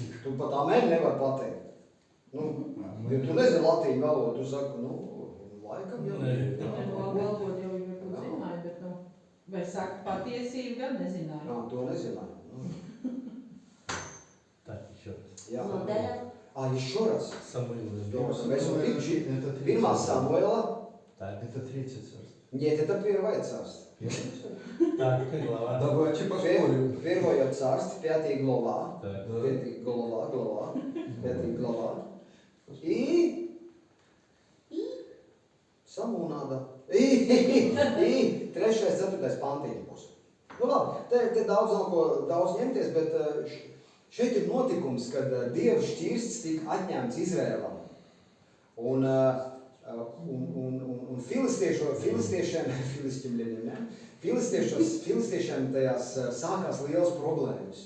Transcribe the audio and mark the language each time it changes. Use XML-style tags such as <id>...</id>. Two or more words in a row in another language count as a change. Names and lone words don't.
<lv>Tu pat amen nevar pateikt. Nu, ja tu nezini latīņu valodu, tu saki, nu, laikam jau. Galvot jau varbūt zināju, bet, nu, vai saka patiesību, gan nezināju. Jā, to nezināju. Jā.</lv> <ru>Еще раз. Mēs увидим 1. Самуила. Это 30 царств. Нет, это 1 царство. Давайте посмотрим. 1 царство, 5 глава. 5 глава.</ru> <lv>И Samu nāda. I 3. 4. pantiņš būs. Nu labi, te daudz ņemties, bet šeit ir notikums, kad Dieva šķirsts tika atņemts Izrēlam. Un filistiešiem tajās sākās liels problēmas.</lv>